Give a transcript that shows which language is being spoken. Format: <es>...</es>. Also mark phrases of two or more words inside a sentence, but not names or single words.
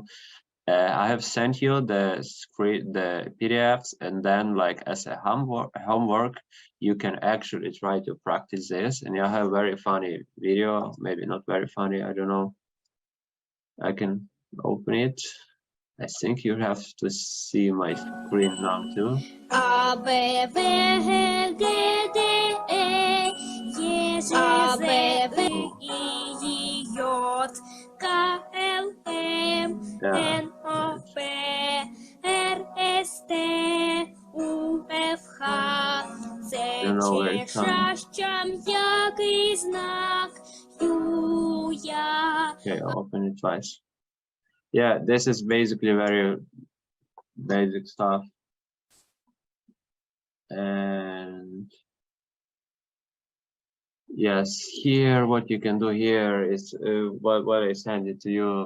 <en>I have sent you the PDFs, and then like as a homework, you can actually try to practice this. And you have a very funny video, maybe not very funny, I don't know. I can open it. I think you have to see my screen now too.</en> <uk>А, Б, В, Г, Д, Е, А, Б, В, І, Й, К, Л, М, Н, О, П, Р, С, Т, У, Ф, Х, З, Ч, Ш, Щ, який знак, Ю, Я.</uk> <en>Okay, I'll open it twice. Yeah, this is basically very basic stuff. And yes, here what you can do here is what I send it to you.</en>